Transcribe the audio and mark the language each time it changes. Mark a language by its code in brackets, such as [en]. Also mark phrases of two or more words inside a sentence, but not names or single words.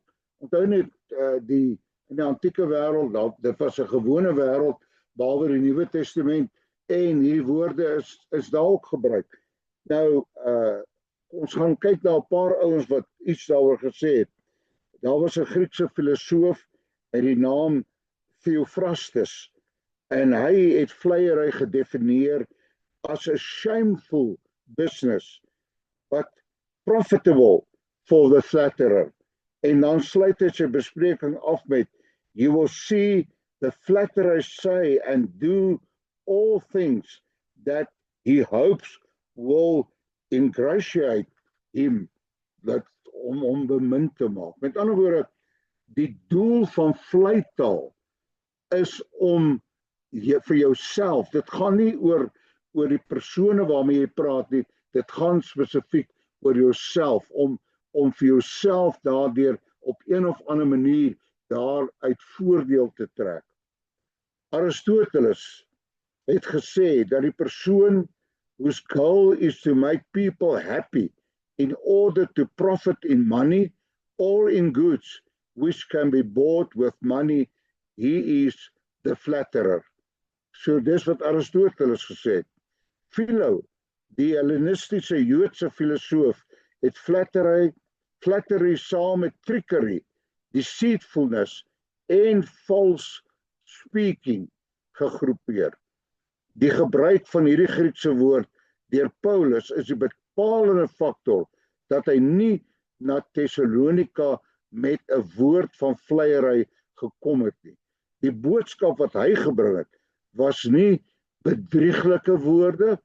[af] Onthou net in die antieke wêreld, dit was 'n gewone wêreld behalwe die Nuwe Testament en hierdie woorde is daar ook gebruik. Nou, ons gaan kyk na 'n paar ouens wat iets daaroor gesê het. Daar was 'n Griekse filosoof met die naam Theophrastus en hy het vleiery gedefinieer as [en] a shameful business but profitable for the flatterer. [af] En dan sluit hy sy bespreking af met, [en] you will see the flatterer say and do all things that he hopes will ingratiate him, [af] dat om bemind te maak. Met ander woorde, die doel van vleitaal is om vir jouself, dit gaan nie oor die persone waarmee jy praat nie, dit gaan spesifiek oor jouself, om vir jouself daardeur op een of ander manier daaruit voordeel te trek. Aristoteles het gesê dat die persoon [en] whose goal is to make people happy in order to profit in money or in goods which can be bought with money, he is the flatterer. [af] So dis wat Aristoteles gesê het. Philo, die Hellenistiese Joodse filosoof, het flattery saam met trickery, deceitfulness en [en] false speaking [af] gegroepeer. Die gebruik van hierdie Griekse woord deur Paulus is die bepalende faktor dat hy nie na Thessalonika met 'n woord van vleiery gekom het nie. Die boodskap wat hy gebring het, was nie bedrieglike woorde.